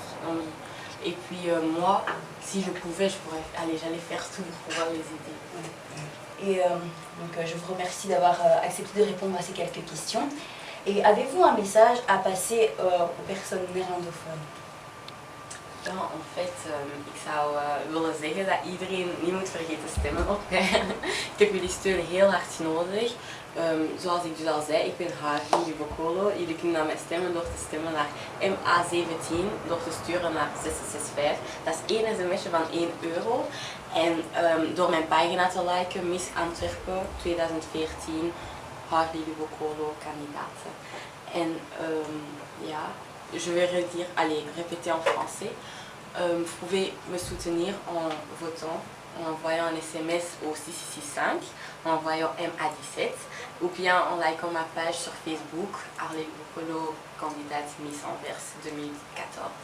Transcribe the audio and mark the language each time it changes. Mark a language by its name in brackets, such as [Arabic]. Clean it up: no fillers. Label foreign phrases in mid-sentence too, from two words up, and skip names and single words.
[French] Et puis, moi, si je pouvais, j'allais faire tout pour pouvoir les aider. Et donc, je vous remercie d'avoir accepté de répondre à ces quelques questions. Et avez-vous un message à passer aux personnes néerlandophones? [Dutch] Ja, en fait, ik zou willen zeggen dat iedereen niet moet vergeten stemmen op. Ik heb jullie steun heel hard nodig. Zoals ik dus al zei, ik ben Harvey Libokolo. Jullie kunnen naar mij stemmen door te stemmen naar MA17, door te sturen naar 665. Dat is één sms'je van €1. En door mijn pagina te liken, Miss Antwerpen 2014, Harvey Libokolo, kandidaten. En ja, [French] je vais répéter en français. Vous pouvez me soutenir en votant, en envoyant un SMS au 665, en envoyant MA17, ou bien en likant ma page sur Facebook, Harvey Libokolo, candidate Miss Anvers 2014.